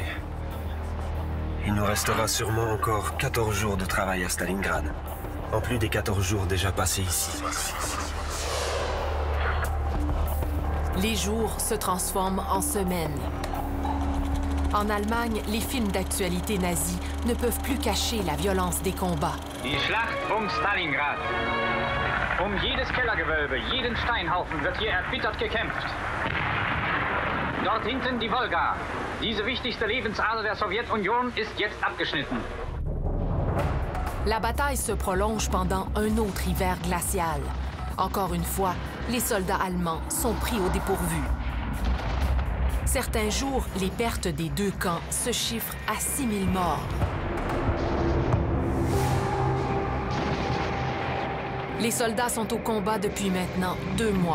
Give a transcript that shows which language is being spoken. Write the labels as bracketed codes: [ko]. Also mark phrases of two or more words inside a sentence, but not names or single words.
[fr] Il nous restera sûrement encore 14 jours de travail à Stalingrad, en plus des 14 jours déjà passés ici. Les jours se transforment en semaines. En Allemagne, les films d'actualité nazis ne peuvent plus cacher la violence des combats. [de] Die Schlacht Stalingrad. Jedes Kellergewölbe, jeden Steinhaufen wird hier erbittert gekämpft. Dort hinten die Wolga. Diese wichtigste Lebensader der Sowjetunion ist jetzt abgeschnitten. [fr] La bataille se prolonge pendant un autre hiver glacial. Encore une fois, les soldats allemands sont pris au dépourvu. Certains jours, les pertes des 2 camps se chiffrent à 6 000 morts. Les soldats sont au combat depuis maintenant 2 mois.